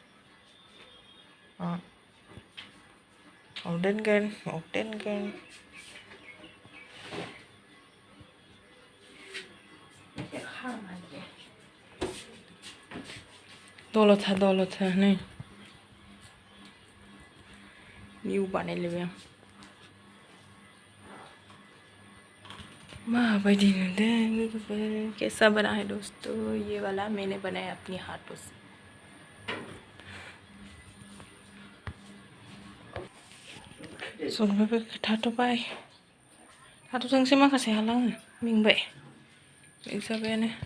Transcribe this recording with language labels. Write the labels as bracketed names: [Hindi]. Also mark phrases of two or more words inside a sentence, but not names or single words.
[Bodo] आं दोनगोन दलथा नै निउ बानायलायबाय आं माबायदि नुदों लोगोफोर [Hindi] कैसा बना है दोस्तों ये वाला मैंने बनाया अपने हाथों से [Bodo] संनोबो थाथ'थोंसै माखासे हाला आङो मेंबाय जाबायानो